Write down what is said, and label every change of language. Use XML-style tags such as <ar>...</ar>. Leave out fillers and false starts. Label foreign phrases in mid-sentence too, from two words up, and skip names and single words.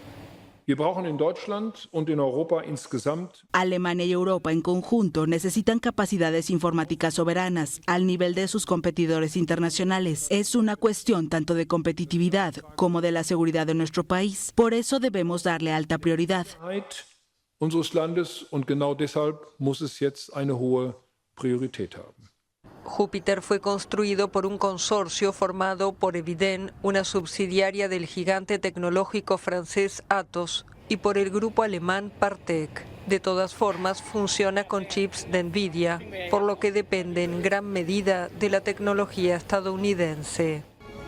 <es>Alemania y Europa en conjunto necesitan capacidades informáticas soberanas al nivel de sus competidores internacionales. Es una cuestión tanto de competitividad como de la seguridad de nuestro país. Por eso debemos darle alta prioridad.</es> <de>Unseres Landes und genau deshalb muss es jetzt eine hohe Priorität haben.</de> <es>Júpiter fue construido por un consorcio formado por Eviden, una subsidiaria del gigante tecnológico francés Atos, y por el grupo alemán Partec. De todas formas, funciona con chips de Nvidia, por lo que depende en gran medida de la tecnología estadounidense.</es>